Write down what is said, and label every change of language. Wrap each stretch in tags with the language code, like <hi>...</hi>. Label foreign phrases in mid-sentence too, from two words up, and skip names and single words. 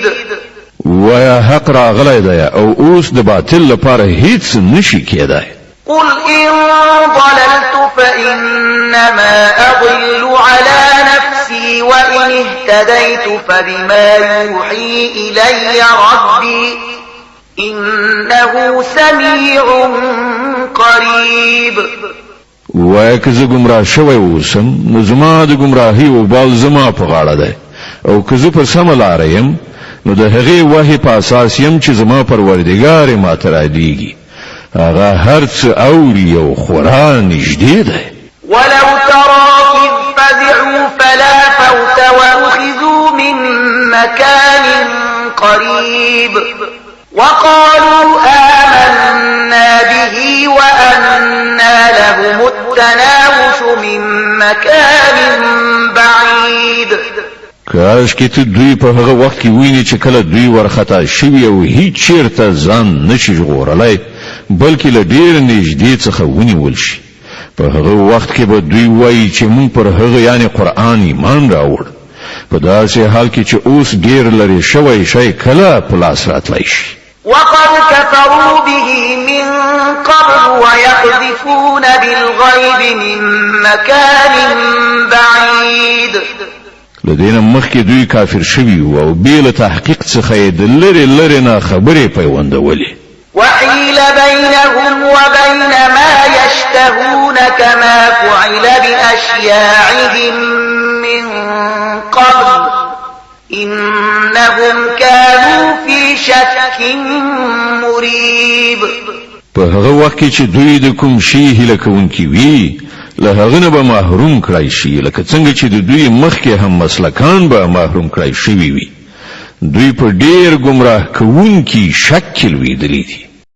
<ps>ویا حق راغلی دی او اوس د باطل لپاره هیڅ نشي کېدای</ps> <ar>قل إن ضللت فإنما أضل على نفسي وإن اهتديت فبما يوحي إلي ربي إنه سميع قريب</ar> <ps>وای که زه گمراه شوی اوسم نو زما د گمراهی او بال زما په غاړه دی او که زه پر سمه لاره یم نو د هغې وحی په اساس یم چې زما پروردګار ما ته رالیږي هغه هر څه اوري او خورا نږدې دی</ps> <ar>ولو ترى إذ فزعوا فلا فوت وأخذوا من مكان قريب وقالوا آمنا به وأنى لهم التناوش من مكان بعيد</ar> <ps>کاش کې ته دوی په هغه وخت کې ویني چې کله دوی ورخطا شوي او هیڅ چیرته ځان نشي ژغورلی بلکې له ډېر نږدې څخه ونیول شي په هغه وخت کې به دوی وایي چې موږ پر هغه یعنی قرآن ایمان راوړ په داسې حال کې چې اوس ډېر لرې شوی شی کله په لاس راتلی شي</ps> <ar>وقد كفروا به من قبل ويقذفون بالغيب من مكان بعيد</ar> <ps>لدينا مخکې دوی کافر شوي او بې تحقیق څخه د لرې نه خبرې پیوندولې</ps> <ar>وحيل بينهم وبين ما يشتهون كما فعل بأشياعهم من قبل إنهم كانوا في شك مريب</ar> <ps>په هغه وخت کې چې دوی د کوم شي هیله کوونکي وي له هغه نه به محروم کړای شي لکه څنګه چې د دوی مخکې هم مسلکان به محروم کړای شوي وي دوی په ډېر ګمراه کوونکي شک کې لویدلي دي</ps>